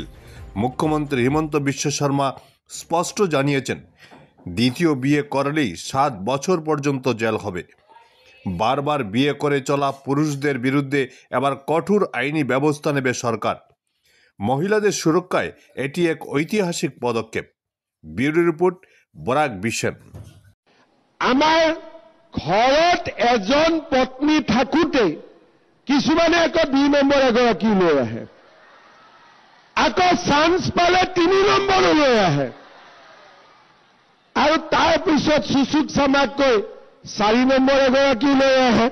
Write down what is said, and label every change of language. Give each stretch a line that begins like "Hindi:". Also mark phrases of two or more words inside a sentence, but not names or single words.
Bangla: মুখ্যমন্ত্রী হিমন্ত বিশ্ব শর্মা স্পষ্ট জানিয়েছেন, দ্বিতীয় বিয়ে করলেই 7 বছর পর্যন্ত জেল হবে। বারবার বিয়ে করে চলা পুরুষদের বিরুদ্ধে এবার কঠোর আইনি ব্যবস্থা নেবে সরকার। মহিলাদের সুরক্ষায় এটি এক ঐতিহাসিক পদক্ষেপ।
English: Bureau report, বরাক বিশন।
Assamese: আমাৰ ঘৰত এজন পত্নী থাকোঁতে কিছুমানে আকৌ 2 নম্বৰ এগৰাকী লৈ আহে, আকৌ চান্স পালে 3 নম্বৰো লৈ আহে, আৰু তাৰ পিছত সুচুক চামাককৈ 4 নম্বৰ এগৰাকী লৈ আহে।